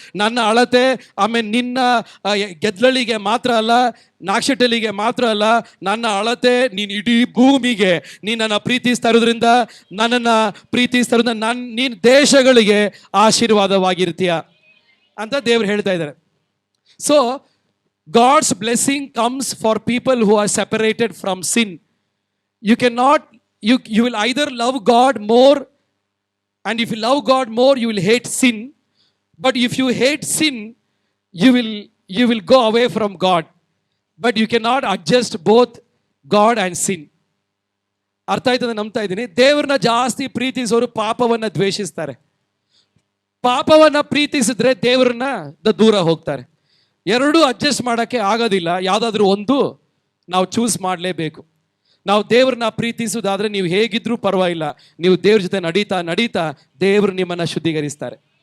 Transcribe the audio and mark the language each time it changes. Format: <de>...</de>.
<kn>ನನ್ನ ಅಳತೆ, ಆಮೇಲೆ ನಿನ್ನ ಗೆದ್ದಲಿಗೆ ಮಾತ್ರ ಅಲ್ಲ, ನಾಕ್ಷಟಲಿಗೆ ಮಾತ್ರ ಅಲ್ಲ, ನನ್ನ ಅಳತೆ ನೀನು ಇಡೀ ಭೂಮಿಗೆ. ನೀನು ನನ್ನ ಪ್ರೀತಿಸ್ತಾ ಇರೋದ್ರಿಂದ, ನನ್ನನ್ನು ಪ್ರೀತಿಸ್ತಾ ಇರೋದ್ರಿಂದ ನೀನು ದೇಶಗಳಿಗೆ ಆಶೀರ್ವಾದವಾಗಿರ್ತೀಯ ಅಂತ ದೇವ್ರು ಹೇಳ್ತಾ ಇದ್ದಾರೆ.</kn> <en>So God's blessing comes for people who are separated from sin. You can not, you will either love God more, and if you love God more, you will hate sin. But if you hate sin, you will go away from God. But you cannot adjust both God and sin.</en> <kn>ಅರ್ಥ ಆಯ್ತದೆ? ನಂಬ್ತಾ ಇದ್ದೀನಿ. ದೇವ್ರನ್ನ ಜಾಸ್ತಿ ಪ್ರೀತಿಸೋರು ಪಾಪವನ್ನ ದ್ವೇಷಿಸ್ತಾರೆ. ಪಾಪವನ್ನ ಪ್ರೀತಿಸಿದ್ರೆ ದೇವ್ರನ್ನ ದೂರ ಹೋಗ್ತಾರೆ. ಎರಡೂ adjust ಮಾಡೋಕ್ಕೆ ಆಗೋದಿಲ್ಲ. ಯಾವುದಾದ್ರೂ ಒಂದು ನಾವು ಚೂಸ್ ಮಾಡಲೇಬೇಕು. ನಾವು ದೇವ್ರನ್ನ ಪ್ರೀತಿಸೋದಾದ್ರೆ ನೀವು ಹೇಗಿದ್ರೂ ಪರವಾಗಿಲ್ಲ, ನೀವು ದೇವ್ರ ಜೊತೆ ನಡೀತಾ ನಡೀತಾ ದೇವರು ನಿಮ್ಮನ್ನು ಶುದ್ಧೀಕರಿಸ್ತಾರೆ.</kn>